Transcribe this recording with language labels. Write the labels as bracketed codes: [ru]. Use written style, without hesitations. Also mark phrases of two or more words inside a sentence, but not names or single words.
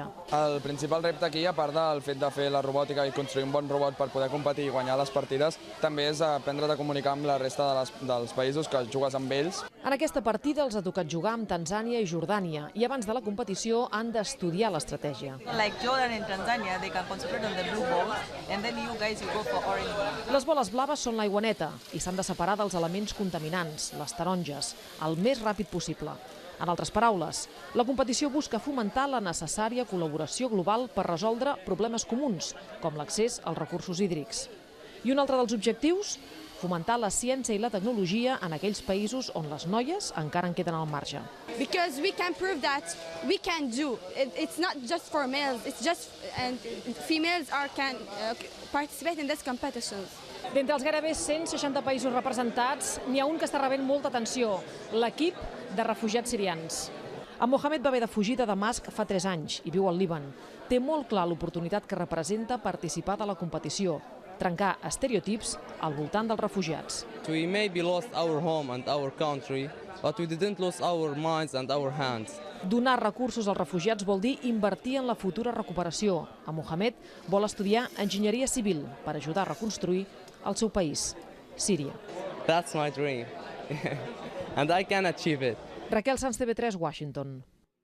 [ca] El principal repte aquí, a part del fet de fer la robòtica i construir un bon robot per poder competir i guanyar les partides, també és aprendre a comunicar amb la resta dels països que jugues amb ells. En aquesta partida els ha tocat jugar amb Tanzània i Jordània i abans de la competició han d'estudiar l'estratègia. [en] Like Jordan and Tanzania, they can concentrate on the blue balls and then you guys you go for orange. [ca] Les boles blaves són l'aigua neta i s'han de separar dels elements contaminants, les taronges, el més ràpid possible. En altres paraules, la competició busca fomentar la necessària col·laboració global per resoldre problemes comuns, com l'accés als recursos hídrics. I un altre dels objectius? Fomentar la ciència i la tecnologia en aquells països on les noies encara en queden al marge. [en] Because we can prove that we can do. It's not just for males, it's just and females can participate in these competitions. [ca] D'entre els gairebé 160 països representats, n'hi ha un que està rebent molta atenció, l'equip de refugiats sirians. En Mohamed va haver de fugir de Damasc fa 3 anys i viu al Líban. Té molt clar l'oportunitat que representa participar de la competició, trencar estereotips al voltant dels refugiats. [en] We maybe lost our home and our country, but we didn't lose our minds and our hands. [ca] Donar recursos als refugiats vol dir invertir en la futura recuperació. En Mohamed vol estudiar enginyeria civil per ajudar a reconstruir el seu país, Síria. [en] That's my dream, and I can achieve it. [ca] Raquel Sanz, TV3, Washington.